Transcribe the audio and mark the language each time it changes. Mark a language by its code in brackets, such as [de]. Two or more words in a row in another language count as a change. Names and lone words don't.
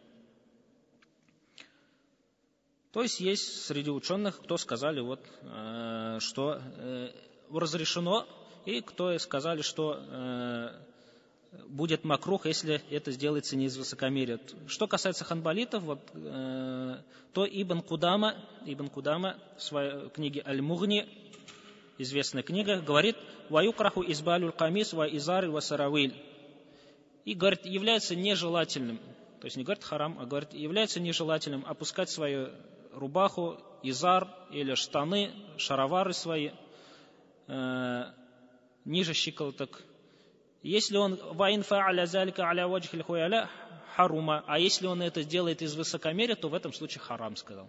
[ru] То есть есть среди ученых, кто сказали, что разрешено, и кто сказали, что будет макрух, если это сделается не из высокомерия. Что касается ханбалитов, то Ибн Кудама в своей книге Аль-Мугни, известная книга, говорит, [ar] «ويكره إسبال القميص و الإزار و السراويل». [ru] И, говорит, является нежелательным, то есть не говорит харам, а говорит, является нежелательным опускать свою рубаху, изар или штаны, шаровары свои ниже щиколоток. Если он харума, а если он это делает из высокомерия, то в этом случае харам, сказал.